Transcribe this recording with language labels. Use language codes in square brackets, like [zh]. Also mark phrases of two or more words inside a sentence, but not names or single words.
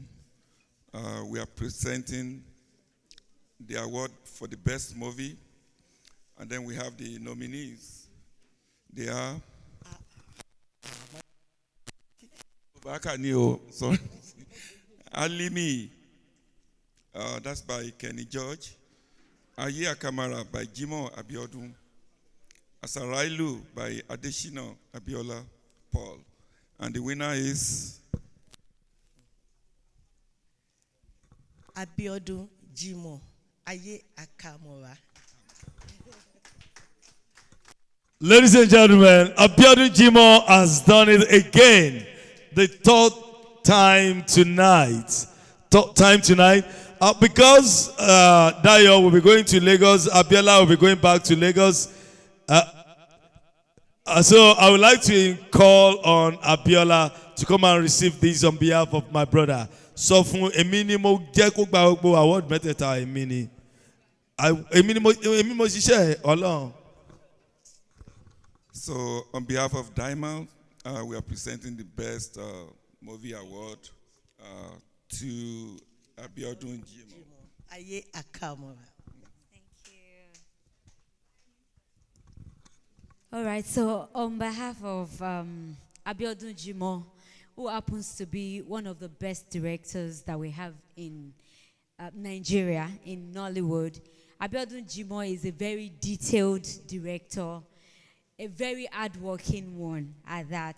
[en] We are presenting the award for the best movie, and then we have the nominees. They are sorry, Alimi, that's by Kenny George. Aye Akamara by Jimo Abiodun. Asarailu by Adeshina Abiola Paul. And the winner is Abiodun Jimo Aye Akamora. Ladies and gentlemen, Abiodun Jimo has done it again. The third time tonight. Because Dayo will be going to Lagos, Abiola will be going back to Lagos. So I would like to call on Abiola to come and receive this on behalf of my brother. [yo] So fún èmi ni mo jẹ́ kó gba gbogbo award mẹ́tẹ̀ẹ̀ta èmi ni. èmi mo ṣiṣẹ́ ọlọ́run. [en] So, on behalf of Diamond, we are presenting the best movie award to Abiodun Jimo. Aye Akamora. All right, so on behalf of Abiodun Jimo, who happens to be one of the best directors that we have in Nigeria, in Nollywood, Abiodun Jimo is a very detailed director, a very hardworking one at that.